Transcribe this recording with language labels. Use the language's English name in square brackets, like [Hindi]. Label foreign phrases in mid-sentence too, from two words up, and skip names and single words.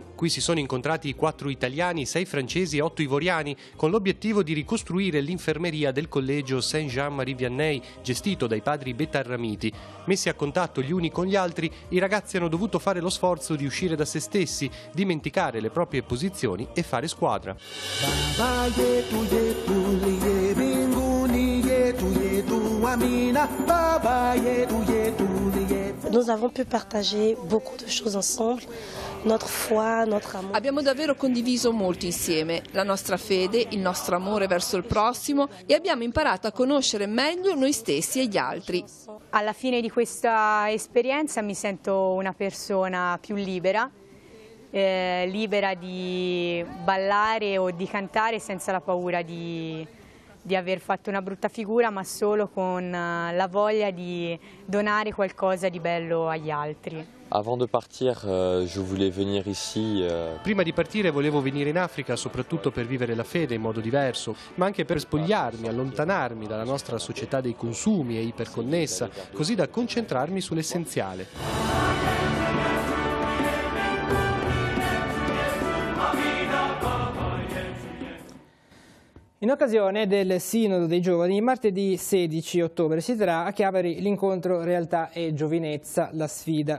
[Italian] Qui si sono incontrati 4 italiani, 6 francesi e 8 ivoriani, con l'obiettivo di ricostruire l'infermeria del collegio Saint-Jean-Marie Vianney, gestito dai padri betarramiti. Messi a contatto gli uni con gli altri, i ragazzi hanno dovuto fare lo sforzo di uscire da se stessi, dimenticare le proprie posizioni e fare squadra. [French] Nous avons pu partager beaucoup de choses ensemble, notre foi, notre amour. [Italian] Abbiamo davvero condiviso molto insieme, la nostra fede, il nostro amore verso il prossimo, e abbiamo imparato a conoscere meglio noi stessi e gli altri. Alla fine di questa esperienza mi sento una persona più libera, libera di ballare o di cantare senza la paura di aver fatto una brutta figura, ma solo con la voglia di donare qualcosa di bello agli altri. [French] Avant de partir, je voulais venir ici. [Italian] Prima di partire volevo venire in Africa soprattutto per vivere la fede in modo diverso, ma anche per spogliarmi, allontanarmi dalla nostra società dei consumi e iperconnessa, così da concentrarmi sull'essenziale. In occasione del Sinodo dei Giovani, martedì 16 ottobre si terrà a Chiavari l'incontro Realtà e Giovinezza, la sfida.